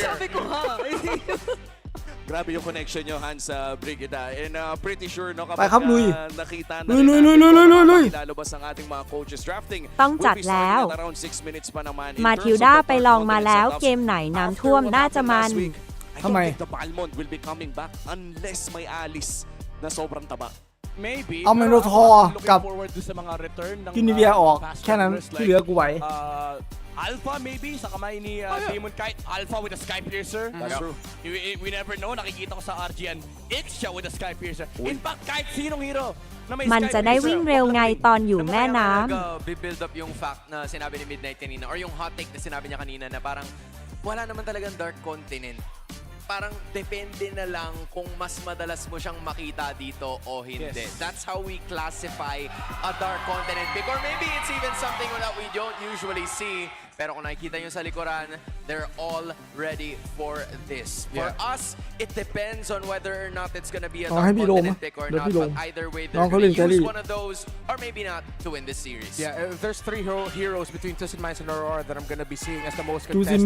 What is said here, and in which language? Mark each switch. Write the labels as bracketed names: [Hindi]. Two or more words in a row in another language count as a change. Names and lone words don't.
[Filipino] Sabi ko ha. Grabe yung connection nyo, Hans, sa Brigida. [English] And pretty sure, no, [Filipino] kapag nakita na lalabas ang ating mga coaches drafting, [Thai] ต้องจัดแล้ว [English] around 6 minutes [Filipino] pa naman. [Thai] มาทิวด้าไปลองมาแล้วเกมไหนน้ำท่วมน่าจะมัน [English] I don't think the Balmond will be coming back unless [Filipino] may alis na sobrang taba. [English] Maybe. [Thai] เอาเมโนทอร์กับ [Filipino] forward sa mga return ng [Thai] กินิเวียออกแค่นั้นที่เหลือกูไหว [Filipino] Alpha maybe sa kamay ni Demon Kite. [English] Alpha with a Sky Piercer. That's true. We never know. [Filipino] Nakikita ko sa RGN. [English] It's [Filipino] siya [English] with a Sky Piercer. In fact, [Filipino] kahit sinong hero na may [Thai] มัน [English] Sky [Thai] จะได้ [English] Piercer, [Thai] วิ่งเร็วไงตอนอยู่แม่น้ [English] Build up [Filipino] yung fact na sinabi ni Midnight kanina or yung [English] hot take [Filipino] na sinabi niya kanina na parang wala naman talagang Dark Continent. Parang depende na lang kung mas madalas mo siyang makita dito o hindi. [English] Yes. That's how we classify a Dark Continent. Or maybe it's even something that we don't usually see. [Filipino] Pero kung nakikita nyo sa likuran, [English] they're all ready for this. For us, it depends on whether or not it's gonna be a Dark Continent pick or not. But either way, they're gonna use one of those or maybe not to win this series. Yeah, there's 3 heroes between Twisted Minds and Aurora that I'm gonna be seeing as the most contested.